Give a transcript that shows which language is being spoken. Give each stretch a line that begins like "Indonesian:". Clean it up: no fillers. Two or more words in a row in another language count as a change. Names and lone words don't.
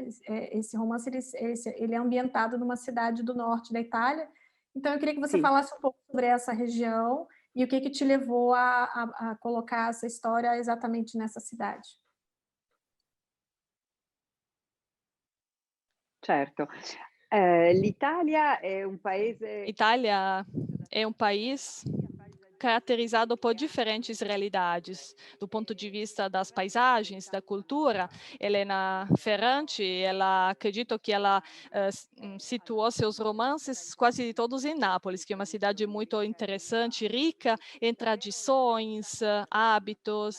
Portuguese: Esse romance ele é ambientado numa cidade do norte da Itália. Então, eu queria que você Sì. falasse um pouco sobre essa região e o que te levou a colocar essa história exatamente nessa cidade. Certo.
Italian: L'Italia è un paese...
Portuguese: Itália é um país caracterizado por diferentes realidades, do ponto de vista das paisagens, da cultura. Helena Ferrante, ela acredito que ela situou seus romances quase todos em Nápoles, que é uma cidade muito interessante, rica em tradições, hábitos.